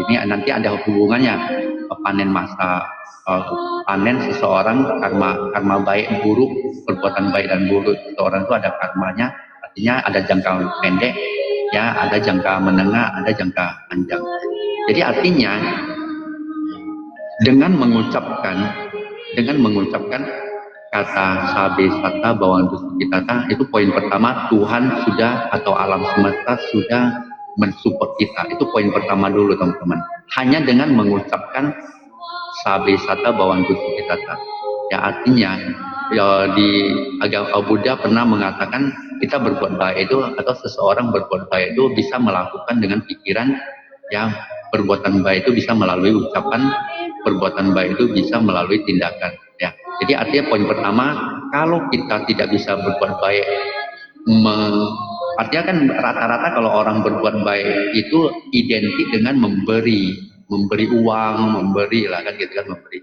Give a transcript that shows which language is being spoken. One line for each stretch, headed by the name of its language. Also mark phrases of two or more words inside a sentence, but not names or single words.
Indonesian: Ini nanti ada hubungannya panen seseorang, karma baik buruk, perbuatan baik dan buruk seseorang itu ada karmanya, artinya ada jangka pendek, ya, ada jangka menengah, ada jangka panjang. Jadi artinya dengan mengucapkan kata
Pali: sabe sata bawantu sukitata,
Indonesian: itu poin pertama, Tuhan sudah atau alam semesta sudah mensupport kita. Itu poin pertama dulu teman-teman. Hanya dengan mengucapkan
Pali: sabe sata bawantu sukitata,
Indonesian: ya artinya ya di agama Buddha pernah mengatakan kita berbuat baik itu atau seseorang berbuat baik itu bisa melakukan dengan pikiran, yang perbuatan baik itu bisa melalui ucapan, perbuatan baik itu bisa melalui tindakan, ya. Jadi artinya poin pertama, kalau kita tidak bisa berbuat baik, artinya kan rata-rata kalau orang berbuat baik itu identik dengan memberi uang, memberi lah kan gitu kan, memberi.